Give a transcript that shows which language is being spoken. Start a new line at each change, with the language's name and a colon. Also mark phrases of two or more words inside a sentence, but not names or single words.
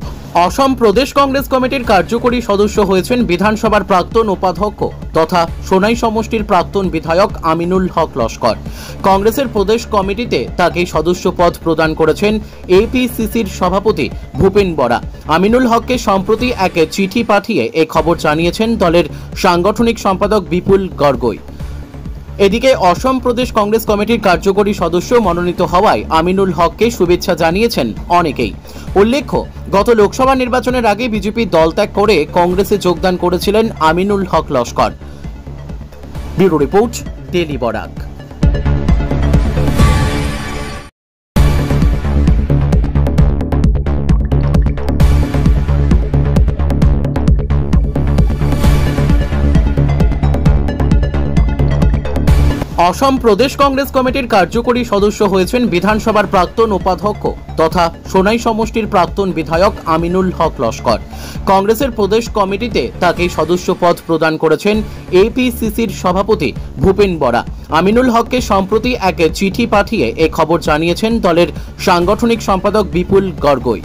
Bangla: অসম প্রদেশ কংগ্রেস কমিটির কার্যকরী সদস্য হয়েছেন বিধানসভার প্রাক্তন উপাধ্যক্ষ তথা সোনাই সমষ্টির প্রাক্তন বিধায়ক আমিনুল হক লস্কর। কংগ্রেসের প্রদেশ কমিটিতে তাকে সদস্য পদ প্রদান করেছেন এপিসিসির সভাপতি ভূপেন বরা। আমিনুল হককে সম্প্রতি এক চিঠি পাঠিয়ে এই খবর জানিয়েছেন দলের সাংগঠনিক সম্পাদক বিপুল গগৈ। এদিকে অসম প্রদেশ কংগ্রেস কমিটির কার্যকরী সদস্য মনোনীত হওয়ায় আমিনুল হককে শুভেচ্ছা জানিয়েছেন অনেকেই। উল্লেখ্য, গত লোকসভা নির্বাচনের আগে বিজেপি দল ত্যাগ করে কংগ্রেসে যোগদান করেছিলেন আমিনুল হক লস্কর। ব্যুরো রিপোর্ট, ডেলি বরাক। অসম প্রদেশ কংগ্রেস কমিটির কার্যকরী সদস্য হয়েছেন বিধানসভার প্রাক্তন উপাধ্যক্ষ তথা সোনাই সমষ্টির প্রাক্তন বিধায়ক আমিনুল হক লস্কর। কংগ্রেসের প্রদেশ কমিটিতে তাকে সদস্য পদ প্রদান করেছেন এপিসিসির সভাপতি ভূপেন বরা। আমিনুল হককে সম্প্রতি এক চিঠি পাঠিয়ে এই খবর জানিয়েছেন দলের সাংগঠনিক সম্পাদক বিপুল গগৈ।